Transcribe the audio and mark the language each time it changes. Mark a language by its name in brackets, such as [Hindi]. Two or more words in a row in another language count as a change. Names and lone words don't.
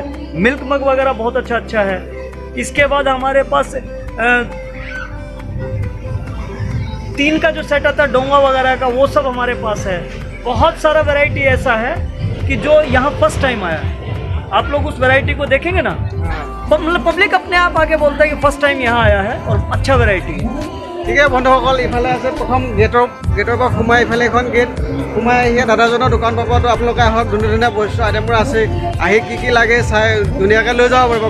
[Hindi] मिल्क मग वगैरह बहुत अच्छा है। इसके बाद हमारे पास 3 का जो सेट आता है डोंगा वगैरह का, वो सब हमारे पास है। बहुत सारा वैरायटी ऐसा है कि जो यहाँ [English] first time [Hindi] आया है। आप लोग उस वैरायटी को देखेंगे ना, मतलब पब्लिक अपने आप आके बोलता है कि [English] first time [Hindi] यहाँ आया है और अच्छा वैरायटी है। [Assamese] ঠিক আছে বন্ধুসকল, ইফালে আছে প্ৰথম গেটৰ পৰা সোমাই ইফালে এখন গেট সোমাই আহি দাদাজনৰ দোকান পাব। তো আপোনালোকে আহক, ধুনীয়া ধুনীয়া বস্তু আইটেমবোৰ আছে, আহি কি লাগে চাই ধুনীয়াকৈ লৈ যাব পাৰিব।